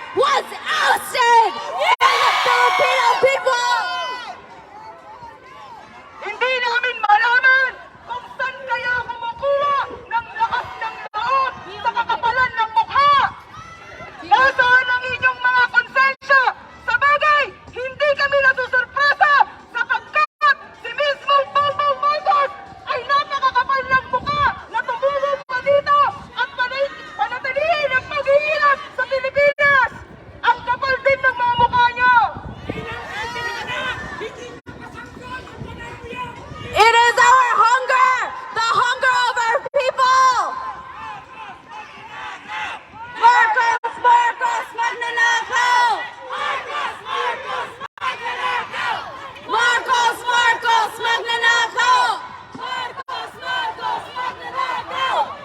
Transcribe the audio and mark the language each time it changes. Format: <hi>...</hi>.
<en>was ousted by the Filipino people.</en> <tl>Hindi namin malaman kung saan kayo kumukuha ng lakas ng loob sa kakapalan ng mukha. Nasaan ang inyong mga konsensya? Sa bagay, hindi kami nasusurpresa sapagkat si mismong Bongbong Marcos ay napakakapal ng mukha na tumulong pa dito at panatilihin ang pag-iingat sa Pilipinas. Ang kapal din ng mga mukha nyo.</tl> <en>It is our hunger, the hunger of our people.</en> <tl>Marcos, Marcos, magnanakaw! Marcos, Marcos, magnanakaw! Marcos, Marcos, magnanakaw! Marcos, Marcos, magnanakaw!</tl>